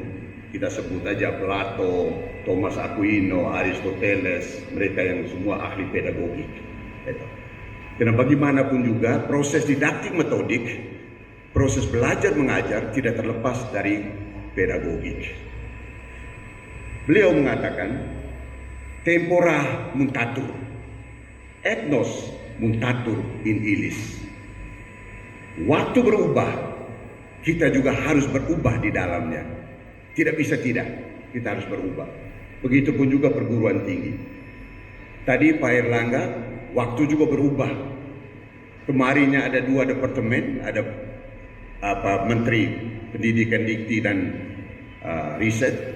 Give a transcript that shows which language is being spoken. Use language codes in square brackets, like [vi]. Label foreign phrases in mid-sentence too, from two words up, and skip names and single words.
[id] Kita sebut aja Plato, Thomas Aquino, Aristoteles, mereka yang semua ahli pedagogik. Karena bagaimanapun juga proses didaktik metodik, proses belajar mengajar tidak terlepas dari pedagogik. Beliau mengatakan, [la] tempora mutatur, ethnos mutatur in illis. [id] Waktu berubah, kita juga harus berubah di dalamnya. Tidak bisa tidak, kita harus berubah. Begitupun juga perguruan tinggi. Tadi Pak Erlangga, waktu juga berubah. Kemarinnya ada 2 departemen, ada Menteri Pendidikan Dikti dan Riset.